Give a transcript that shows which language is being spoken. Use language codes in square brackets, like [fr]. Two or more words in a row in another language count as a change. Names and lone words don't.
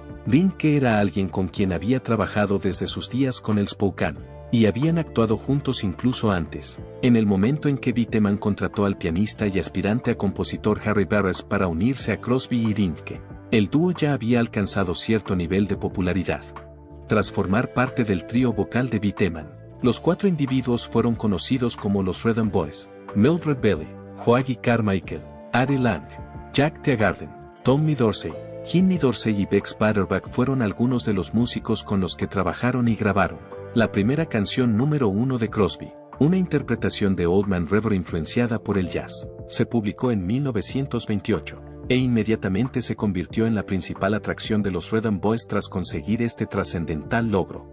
[es] Rinke era alguien con quien había trabajado desde sus días con el Spokane, y habían actuado juntos incluso antes, en el momento en que Viteman contrató al pianista y aspirante a compositor Harry Barres para unirse a Crosby y Rinke. El dúo ya había alcanzado cierto nivel de popularidad. Tras formar parte del trío vocal de Viteman, los 4 individuos fueron conocidos como los Rhythm Boys: Mildred Bailey, Hoagy Carmichael, Ari Lang, Jack Teagarden, Tommy Dorsey, Jimmy Dorsey y Bex Butterback fueron algunos de los músicos con los que trabajaron y grabaron la primera canción número 1 de Crosby, una interpretación de Old Man River influenciada por el jazz. Se publicó en 1928. e inmediatamente se convirtió en la principal atracción de los Rhythm Boys tras conseguir este trascendental logro.